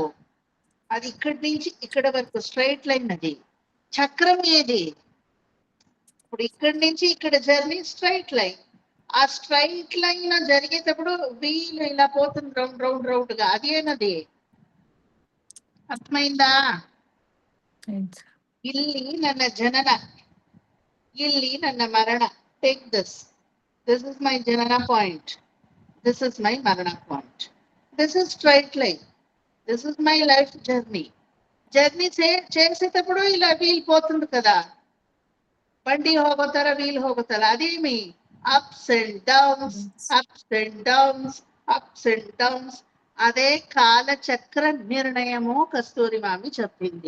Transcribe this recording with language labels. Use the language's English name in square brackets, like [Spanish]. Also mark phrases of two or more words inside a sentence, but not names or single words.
[Telugu] అది ఇక్కడి నుంచి ఇక్కడ వరకు [English] straight line. [Telugu] అది చక్రం ఏది? ఇప్పుడు ఇక్కడి నుంచి ఇక్కడ జర్నీ [English] straight line. [Telugu] ఆ [English] straight line [Telugu] జరిగేటప్పుడు వీలు ఇలా పోతుంది [English] round round round [Telugu] గా. అదేనది. అర్థమైందా? [Kannada] ಇಲ್ಲಿ ನನ್ನ ಜನನ, ಇಲ್ಲಿ ನನ್ನ ಮರಣ. [English] take this. This is my janana point. This is my marana point. This is straight line. This is my life journey. [Telugu] జర్నీ చేసేటప్పుడు ఇలా వీల్ పోతుంది కదా, బండి [Kannada] ಹೋಗೋತರ వీల్ ಹೋಗುತ್ತಲ್ಲ, [Telugu] అదేమి [English] ups and downs, ups and downs, ups and downs. [Telugu] అదే కాలచక్ర నిర్ణయము కస్తూరి మామి చెప్పింది.